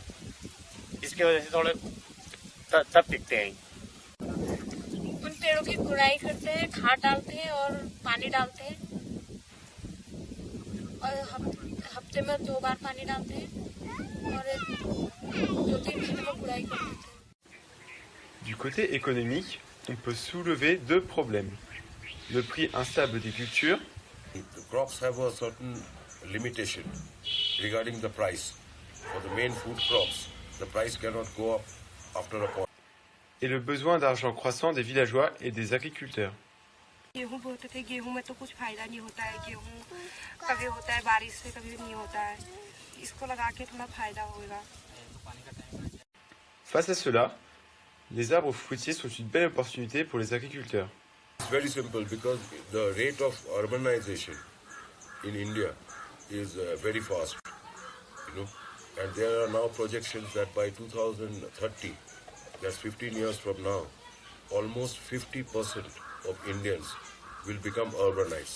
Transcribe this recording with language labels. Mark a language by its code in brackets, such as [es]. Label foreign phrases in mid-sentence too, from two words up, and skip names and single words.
[hi] इसकी वजह से थोड़े तब टिकते हैं. उन पेड़ों की गुड़ाई करते हैं, खाद डालते हैं और पानी डालते हैं, और हफ्ते में 2 बार पानी डालते हैं और 2-3 दिन में गुड़ाई करते हैं. [fr] Du côté économique, on peut soulever 2 problèmes. Le prix instable des cultures. [en] The crops have a certain limitation regarding the price. For the main food crops, the price cannot go up after a point. [fr] Et le besoin d'argent croissant des villageois et des agriculteurs. [hi] गेहूं बोते थे, गेहूं में तो कुछ फायदा नहीं होता है. गेहूं कभी होता है बारिश से, कभी नहीं होता है. इसको लगा के थोड़ा फायदा होगा. [fr] Face à cela, les arbres fruitiers sont une belle opportunité pour les agriculteurs. [en] It's very simple because the rate of urbanization in India is very fast, and there are now projections that by 2030, that's 15 years from now, almost 50% of Indians will become urbanized.